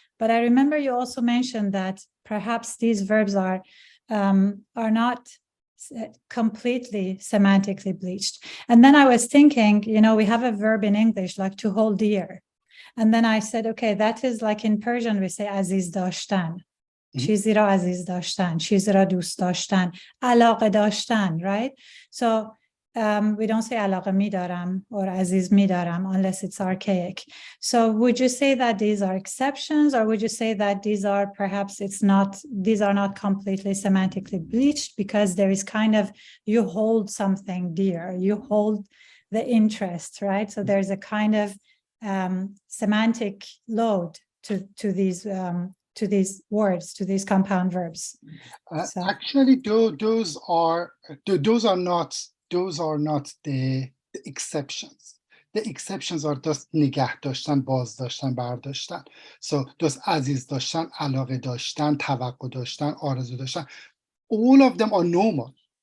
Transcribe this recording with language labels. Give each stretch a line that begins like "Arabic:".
English: But I remember you also mentioned that perhaps these verbs are not completely semantically bleached. And then I was thinking, you know, we have a verb in English like to hold dear. And then I said, okay, that is like in Persian, we say aziz dashtan.
Persian: چیزی را عزیز داشتن, چیزی را دوست داشتن, علاقه داشتن, right?
English: So we don't say
Persian: علاقه می دارم
English: or
Persian: عزیز می دارم
English: unless it's archaic. So would you say that these are exceptions, or would you say that these are perhaps these are not completely semantically bleached because there is kind of, you hold something dear, you hold the interest, right? So there's a kind of semantic load to these words, to these compound verbs. Actually, those are not the exceptions. The exceptions are just نگه داشتن, باز داشتن, برداشتن. So those عزیز داشتن, علاقه داشتن, توقع داشتن, آرزو داشتن, all of them are normal.